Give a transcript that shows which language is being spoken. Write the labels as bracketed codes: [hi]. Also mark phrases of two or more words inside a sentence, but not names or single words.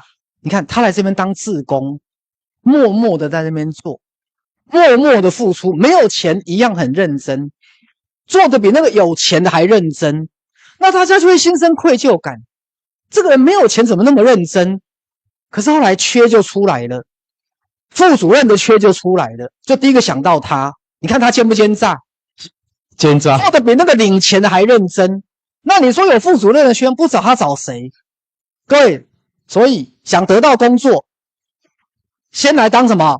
[zh] 你看他來這邊當志工，默默的在那邊做。默默的付出，沒有錢一樣很認真，做的比那個有錢的還認真，那大家就會心生愧疚感。這個人沒有錢怎麼那麼認真？可是後來缺就出來了，副主任的缺就出來了，就第一個想到他。你看他奸不奸詐？奸詐，做的比那個領錢的還認真。那你說有副主任的缺，不找他找誰？各位，所以想得到工作，先來當什麼？